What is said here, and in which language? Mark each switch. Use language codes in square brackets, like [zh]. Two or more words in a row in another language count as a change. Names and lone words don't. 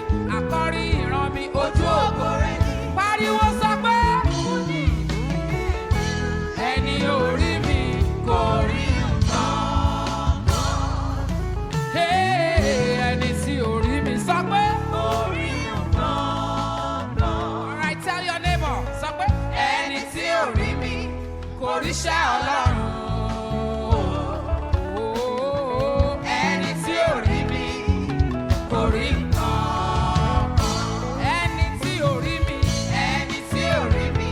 [yo] Àkọ́rí ìran mi, ojú ògo rẹ̀ ni. Pariwo sọ pé ẹni orí mi kò rí nǹkan kan. Ẹni tí orí mi sọ pé Kò rí nǹkan kan. [en] alright, tell your neighbor, [yo] sọ pé Ẹni tí ò rí mi kò ríṣẹ́ Ọlọ́run. ẹni tí ò rí mi kò rí nǹkan kan. Ẹni tí orí mi Ẹni tí ò rí mi